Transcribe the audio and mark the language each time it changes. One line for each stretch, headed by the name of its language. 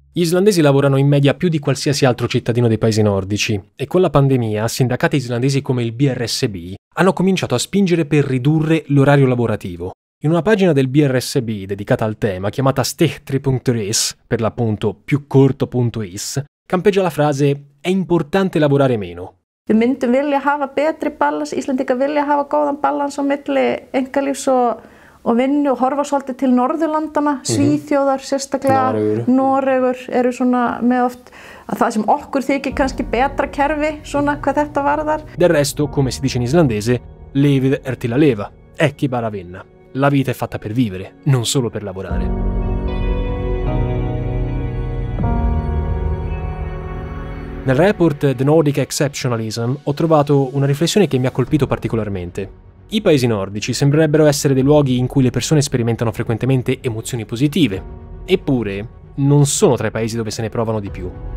Italian: Gli islandesi lavorano in media più di qualsiasi altro cittadino dei paesi nordici e con la pandemia sindacati islandesi come il BRSB hanno cominciato a spingere per ridurre l'orario lavorativo. In una pagina del BRSB dedicata al tema, chiamata Stichtri.is, per l'appunto più corto.is, campeggia la frase «È importante lavorare meno».
Icelandic: Við myndum vilja hafa betri balans, Íslendingar vilja hafa góðan balans á milli einkalífs og vinnu og horfa svolítið til Norðurlandana, Svíþjóðar sérstaklega, Noregur eru svona með oft að það sem okkur þykir kannski betra kerfi svona hvað þetta varðar.
Italian: Del resto, come si dice in islandese,
Icelandic: levið til að lifa, ekki bara vinna.
Italian: La vita è fatta per vivere, non solo per lavorare. Nel report The Nordic Exceptionalism ho trovato una riflessione che mi ha colpito particolarmente. I paesi nordici sembrerebbero essere dei luoghi in cui le persone sperimentano frequentemente emozioni positive, eppure non sono tra i paesi dove se ne provano di più.